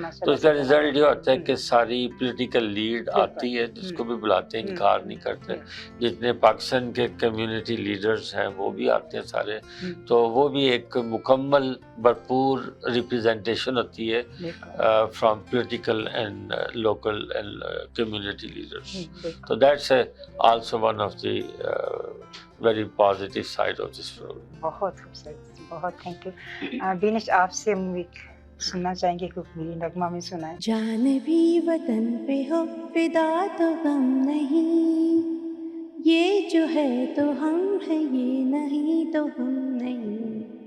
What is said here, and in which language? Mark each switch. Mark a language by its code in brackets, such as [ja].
[hi] तो इसका रिजल्ट ये होता है कि सारी पॉलिटिकल लीड आती है, जिसको भी बुलाते हैं, इनकार नहीं करते। जितने पाकिस्तान के कम्युनिटी लीडर्स हैं वो भी आते हैं सारे, तो वो भी एक मुकम्मल भरपूर रिप्रेजेंटेशन होती है [en] From political and local and community leaders. So that's also one of the very positive side of this program. [hi] बहुत खूबसूरत, बहुत थैंक यू। बीनिश आपसे हम सुनना चाहेंगे कोई नगमा में सुनाए। जान भी वतन पे हो फिदा तो गम नहीं, ये जो है तो हम है, ये नहीं तो हम नहीं।